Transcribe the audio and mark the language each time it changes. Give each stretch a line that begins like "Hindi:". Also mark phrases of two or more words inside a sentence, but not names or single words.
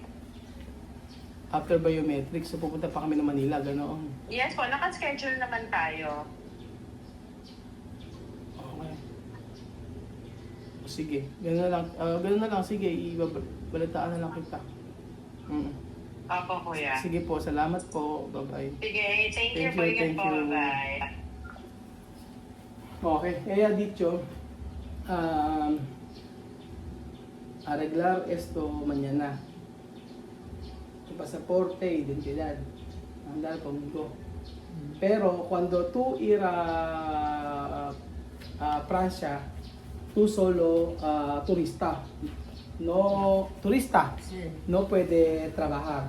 English: After biometrics,
Filipino: so pupunta pa kami ng Manila, ganoon. Yes po, naka-schedule naman tayo. Okay. Sige, gano'n na lang, sige, ibabalitaan na lang kita. Opo, kuya. Sige po, salamat po, bye-bye. Sige,
English: thank you
Filipino: po. Ingat po, bye.
Spanish: Okay, kaya dicho, arreglar esto mañana. Tu pasaporte, identidad, andar conmigo. Pero cuando tú ir a Francia, tú solo turista, no puede trabajar.